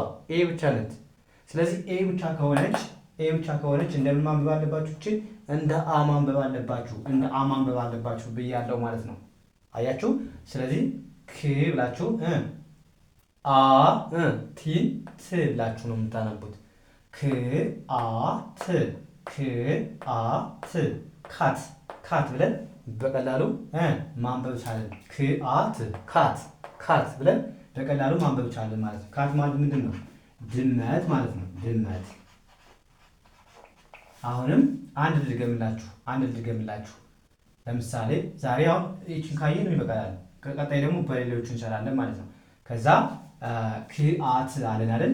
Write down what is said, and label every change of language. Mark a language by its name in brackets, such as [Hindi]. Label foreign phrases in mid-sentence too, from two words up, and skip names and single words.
[Amharic] ኤ ብቻ ናት። ስለዚህ ኤ ብቻ ከሆነች እንደምን ማንበብ አለባችሁ? እቺ እንደ አ ማንበብ አለባችሁ። እንደ አ ማንበብ አለባችሁ ብያለሁ ማለት ነው። አያችሁ? ስለዚህ ክ ብላችሁ አ ቲን ት ብላችሁ ነው የምታነቡት። ክ አ ት ክ አ ት ካት ካት ብለን በቀላሉ ማንበብ ቻለን። ክ አ ት ካት ካት ብለን በቀላሉ ማንበብ ቻለን ማለት ነው። ካት ማለት ምንድን ነው? ድመት ማለት ነው። ድመት። አሁንም አንድ ልድገምላችሁ። ለምሳሌ ዛሬ አሁን ይችን ካየን ይበቃላል። ከቀጣይ ደግሞ በሌሎቹ እንሰራለን ማለት ነው። ከዛ ክአት አለን አይደል?